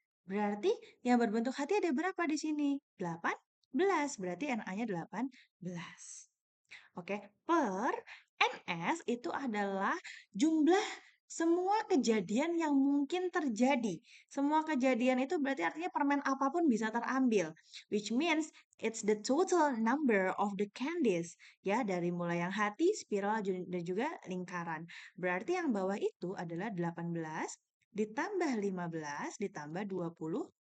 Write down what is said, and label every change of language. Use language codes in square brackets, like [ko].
[id] Berarti yang berbentuk hati ada berapa di sini? 18. Berarti NA-nya 18. Oke, per NS itu adalah jumlah semua kejadian yang mungkin terjadi. Semua kejadian itu berarti artinya permen apapun bisa terambil. [en] Which means it's the total number of the candies. [id] Ya, dari mulai yang hati, spiral, dan juga lingkaran. Berarti yang bawah itu adalah 18 ditambah 15 ditambah 27.